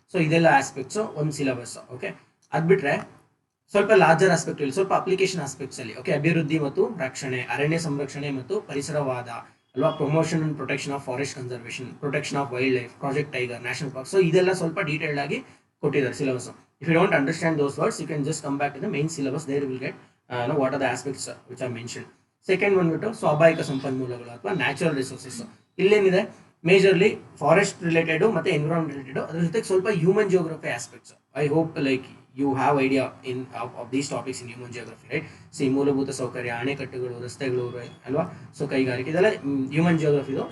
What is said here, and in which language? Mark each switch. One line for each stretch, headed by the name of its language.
Kannada: So ಇದೆಲ್ಲ aspects ಒಂದು syllabus. Okay, ಅದು ಬಿಟ್ಟರೆ ಸ್ವಲ್ಪ ಲಾರ್ಜರ್ ಆಸ್ಪೆಕ್ಟ್ ಇಲ್ಲಿ ಸ್ವಲ್ಪ ಅಪ್ಲಿಕೇಶನ್ ಆಸ್ಪೆಕ್ಟ್ಸ್ ಅಲ್ಲಿ. ಓಕೆ, ಅಭಿವೃದ್ಧಿ ಮತ್ತು ರಕ್ಷಣೆ, ಅರಣ್ಯ ಸಂರಕ್ಷಣೆ ಮತ್ತು ಪರಿಸರವಾದ ಅಲ್ವಾ,
English: Promotion and protection of forest conservation, protection of wildlife, project tiger, national park.
Kannada: So ಇದೆಲ್ಲ ಸ್ವಲ್ಪ ಡೀಟೇಲ್ಡ್ ಆಗಿ ಕೊಟ್ಟಿದ್ದಾರೆ syllabus.
English: If you don't understand those words, you can just come back to the main syllabus. There you will get what are the aspects which are mentioned.
Kannada: Second one ಬಿಟ್ಟು ಸ್ವಾಭಾವಿಕ ಸಂಪನ್ಮೂಲಗಳು ಅಥವಾ natural resources. ಇಲ್ಲೇನಿದೆ majorly forest related ಮತ್ತೆ environment related, ಅದ್ರ ಜೊತೆಗೆ ಸ್ವಲ್ಪ human geography aspects.
English: I hope like you have idea in of these topics in human geography, right?
Kannada: C, ಮೂಲಭೂತ ಸೌಕರ್ಯ, ಅಣೆಕಟ್ಟುಗಳು, ರಸ್ತೆಗಳು ಅಲ್ವಾ, ಸೊ ಕೈಗಾರಿಕೆ, ಇದೆಲ್ಲ ಹ್ಯೂಮನ್ ಜಿಯೋಗ್ರಫಿದು.